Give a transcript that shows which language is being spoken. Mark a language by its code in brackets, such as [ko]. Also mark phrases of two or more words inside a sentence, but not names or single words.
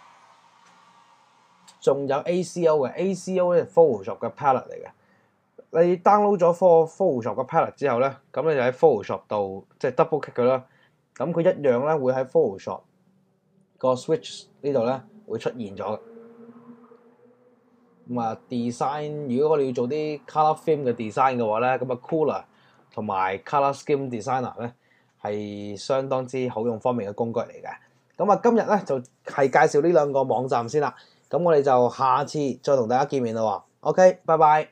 [yue] 仲有 ACO 嘅 ACO 咧，係 Photoshop 嘅 palette 嚟嘅。你 download 咗 Photoshop 嘅 palette 之後咧，咁你就喺 Photoshop 度即係 [en] double click [yue] 佢啦。咁佢一樣咧會喺 Photoshop 個 switch 呢度咧會出現咗。design 如果我哋要做啲 [en] color film [yue] 嘅 design 嘅話咧，咁Cooler 同埋 Color Scheme Designer 咧係相當之好用方面嘅工具嚟嘅。咁啊，今日咧就係介紹呢兩個網站先啦。咁我哋就下次再同大家見面啦喎。OK，拜拜。